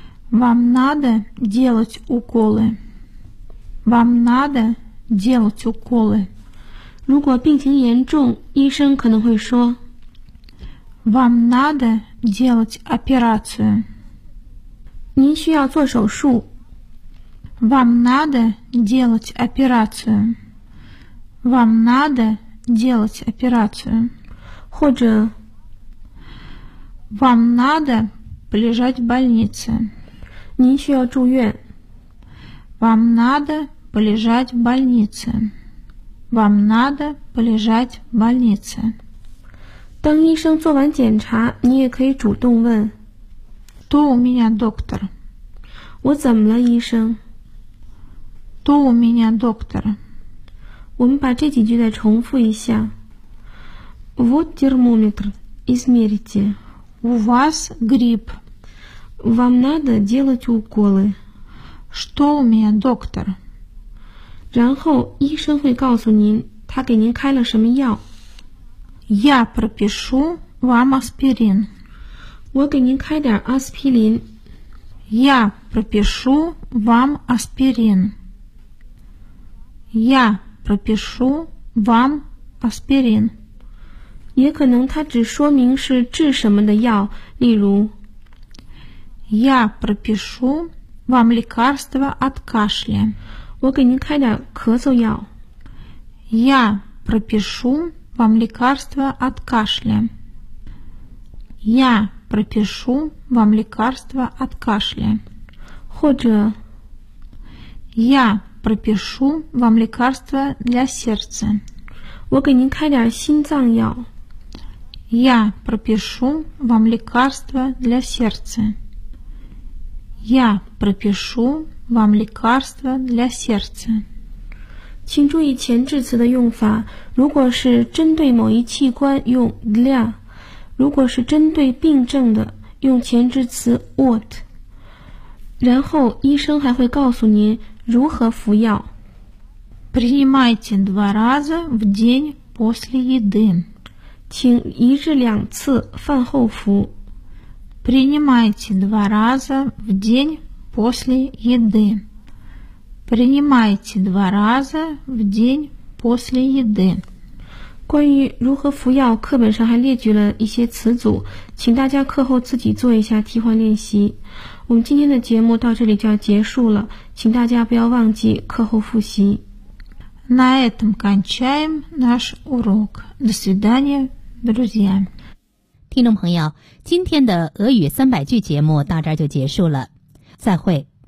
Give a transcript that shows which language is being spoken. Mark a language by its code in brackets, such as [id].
[ru] Вам надо делать уколы Вам надо делать уколы [zh] 如果病情严重，医生可能会说 [ru] Вам надо делать операцию. [zh] 您需要做手术。 [ru] Вам надо делать операцию. Вам надо делать операцию. [zh] 或者 [ru] Вам надо полежать в больнице. [zh] 您需要住院。 [ru] Вам надо полежать в больнице. Вам надо полежать в больнице. [zh] 当医生做完检查，你也可以主动问 [ru] Что у меня, доктор? [zh] 我怎么了，医生？ [ru] Что у меня, доктор? [zh] 我们把这几句再重复一下。 [ru] Вот термометр, измерите. У вас грипп. Вам надо делать уколы. Что у меня, доктор? [zh] 然后医生会告诉您，他给您开了什么药。 [ru] Я пропишу вам аспирин. [zh] 我给您开点阿司匹林。 [ru] Я пропишу вам аспирин. Я пропишу вам аспирин. [zh] 也可能它只说明是治什么的药，例如 [ru] Я пропишу вам лекарство от кашля. [zh] 我给您开点咳嗽药。 [ru] Я пропишу вам лекарство от кашля. Я пропишу вам лекарство от кашля. [zh] 或者 [ru] Я пропишу вам лекарство для сердца. [zh] 我给您开点心脏药。 [ru] Я пропишу вам лекарство для сердца. Я пропишу вам лекарство для сердца. [zh] 请注意前置词的用法，如果是针对某一器官用 для， 如果是针对病症的用前置词 what。然后医生还会告诉您如何服药。 [ru] Принимайте два раза в день после еды. [zh] 请一至两次饭后服。 [ru] Принимайте два раза в день после едыPринимайте два раза в день после еды. [zh] 关于如何服药，课本上还列举了一些词组，请大家课后自己做一下替换练习。我们今天的节目到这里就要结束了，请大家不要忘记课后复习。 [ru] На этом кончаем наш урок. До свидания, друзья. [zh] 听众朋友，今天的俄语三百句节目到这儿就结束了，再会。